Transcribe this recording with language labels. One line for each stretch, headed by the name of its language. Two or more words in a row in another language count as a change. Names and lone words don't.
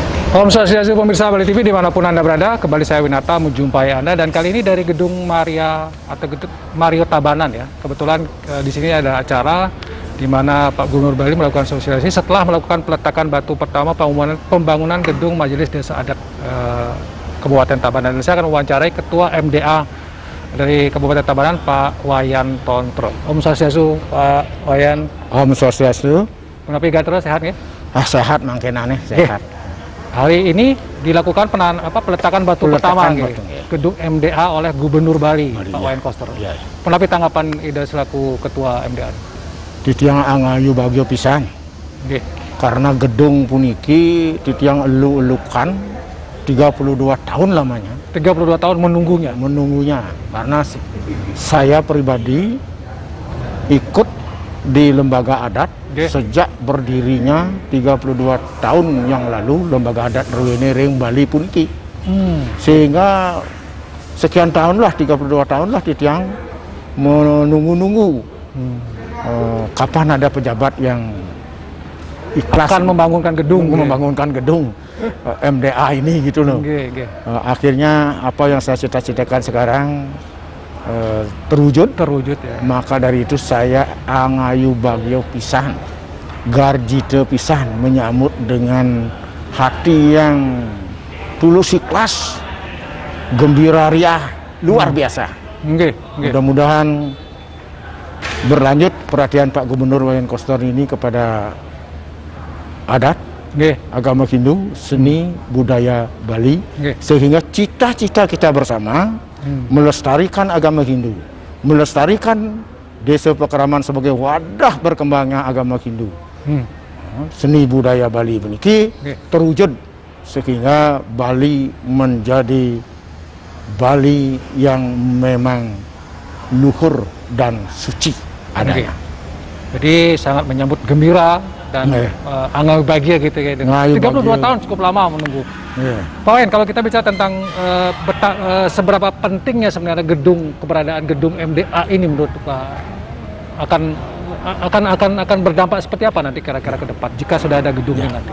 Indonesian: Om Swastiastu pemirsa Bali TV dimanapun Anda berada, kembali saya Winata menjumpai Anda, dan kali ini dari gedung Maria atau gedung Mario Tabanan ya. Kebetulan di sini ada acara di mana Pak Gubernur Bali melakukan sosialisasi setelah melakukan peletakan batu pertama pembangunan gedung Majelis Desa Adat Kabupaten Tabanan. Dan saya akan mewawancarai Ketua MDA dari Kabupaten Tabanan, Pak Wayan Tontro. Om Swastiastu, Pak Wayan. Om Swastiastu.
Balinese: Menapi Gatro sehat ya? Sehat mangkenane sehat.
Indonesian: Hari ini dilakukan peletakan batu pertama gedung MDA oleh Gubernur Bali, Pak Wayan Koster. Ya. Menapi tanggapan Ida selaku Ketua MDA?
Balinese: Titiang angayu bagio pisan. Okay.
Indonesian: Karena gedung puniki titiang elu-elukan 32 tahun lamanya. 32 tahun menunggunya? Menunggunya. Karena saya pribadi ikut di lembaga adat sejak berdirinya 32 tahun yang lalu lembaga adat Rwene Ring Bali puniki. Sehingga sekian tahun lah, 32 tahun lah titiang menunggu-nunggu kapan ada pejabat yang ikhlas akan membangunkan gedung, membangunkan gedung MDA ini gitu loh. Akhirnya apa yang saya cita-citakan sekarang terwujud ya. Maka dari itu saya
Balinese: angayu bagio pisan, garjite pisan
Indonesian: menyambut dengan hati yang tulus ikhlas, gembira riah, luar biasa. Mudah-mudahan berlanjut perhatian Pak Gubernur Wayan Koster ini kepada adat, agama Hindu, seni, budaya Bali, sehingga cita-cita kita bersama melestarikan agama Hindu, melestarikan Desa Pekeraman sebagai wadah berkembangnya agama Hindu, seni budaya Bali beniki terwujud sehingga Bali menjadi Bali yang memang luhur dan suci adanya. Jadi sangat menyambut gembira dan
Balinese: angayu bahagia
Indonesian: gitu ya. 32 tahun cukup lama menunggu. Pak Wayan, kalau kita bicara tentang seberapa pentingnya sebenarnya keberadaan gedung MDA ini menurut Pak, akan berdampak seperti apa nanti kira-kira ke depan jika sudah ada gedungnya nanti?